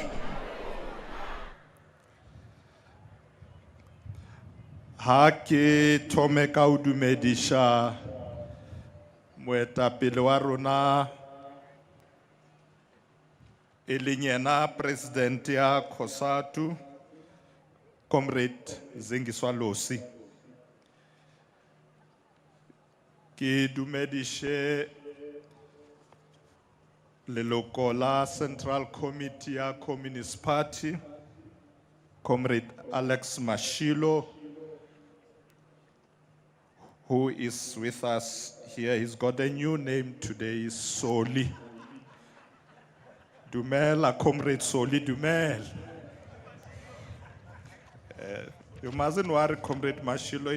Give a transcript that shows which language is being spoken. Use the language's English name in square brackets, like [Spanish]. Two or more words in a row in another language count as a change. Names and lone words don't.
[Northern Sotho] Hake thome ka o dumedisha moetapele wa rona e leng yena president ya Cosatu, Comrade Zingiswa Losi. Ke dumedishe leloko la Central Committee ya Communist Party, Comrade Alex Mashilo, [English] who is with us here. He's got a new name today, Soli. [Northern Sotho] Dumela, Comrade Soli, Dumela. [English] You mustn't worry, Comrade Mashilo.